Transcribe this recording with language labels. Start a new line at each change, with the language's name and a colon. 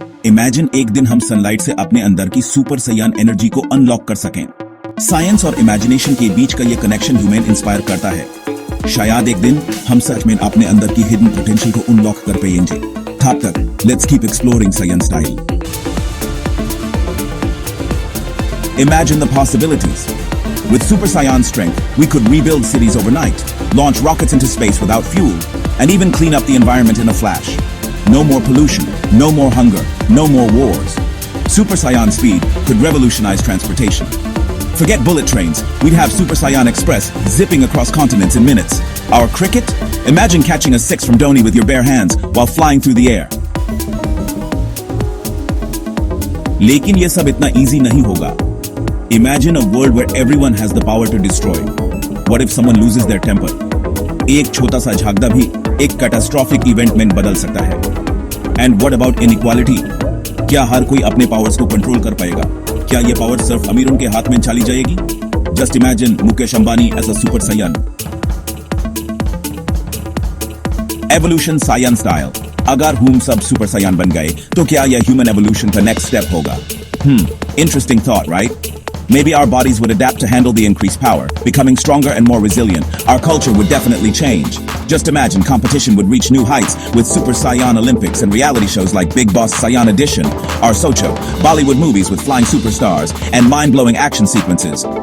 Hindi: Imagine एक दिन हम सनलाइट से अपने अंदर की सुपर सैयन एनर्जी को अनलॉक कर सकें। साइंस और इमेजिनेशन के बीच का ये कनेक्शन ह्यूमन इंस्पायर करता है। शायद एक दिन हम सच में अपने अंदर की हिडन पोटेंशियल को अनलॉक कर पाएंगे। तब तक let's keep exploring Saiyan style.
English: Imagine the possibilities. With Super Saiyan strength, we could rebuild cities overnight, launch rockets into space without fuel, and even clean up the environment in a flash. No more pollution, no more hunger, no more wars. Super Saiyan speed could revolutionize transportation. Forget bullet trains, we'd have Super Saiyan Express zipping across continents in minutes. Our cricket? Imagine catching a six from Dhoni with your bare hands while flying through the air.
Hindi: लेकिन ये सब इतना easy नहीं होगा।
English: Imagine a world where everyone has the power to destroy. What if someone loses their temper?
Hindi: एक छोटा सा झगड़ा भी एक कैटास्ट्रॉफिक इवेंट में बदल सकता है।
English: And what about inequality?
Hindi: क्या हर कोई अपने पावर्स को कंट्रोल कर पाएगा? क्या ये पावर सिर्फ अमीरों के हाथ में चली जाएगी?
English: Just imagine Mukesh Ambani as a super saiyan. Evolution Saiyan style.
Hindi: अगर हम सब सुपर सायान बन गए तो क्या यह ह्यूमन एवोल्यूशन का नेक्स्ट स्टेप होगा?
English: Interesting thought, right? Maybe our bodies would adapt to handle the increased power, becoming stronger and more resilient. Our culture would definitely change. Just imagine competition would reach new heights with Super Saiyan Olympics and reality shows like Big Boss Saiyan Edition, or Socho, Bollywood movies with flying superstars and mind-blowing action sequences.